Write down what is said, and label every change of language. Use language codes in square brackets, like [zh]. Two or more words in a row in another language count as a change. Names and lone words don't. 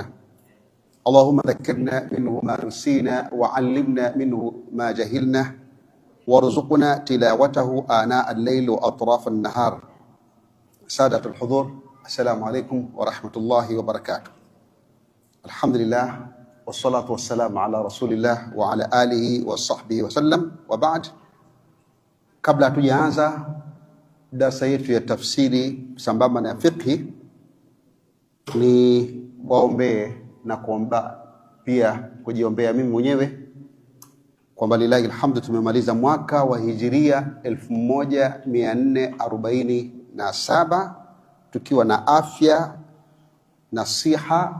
[ar] اللهم ذكرنا منه ما نسينا وعلمنا منه ما جهلنا وارزقنا تلاوته آناء الليل وأطراف النهار. سادة الحضور، السلام عليكم ورحمة الله وبركاته. الحمد لله والصلاة والسلام على رسول الله وعلى آله وصحبه وسلم وبعد. [sw] Kabla hatujaanza darasa yetu ya tafsiri sambamba na fiqhi, ni waombee na kuomba pia kujiombea mimi mwenyewe kwamba [ar] لله الحمد [sw] tumemaliza mwaka wa hijiria 1447 tukiwa na afya na siha.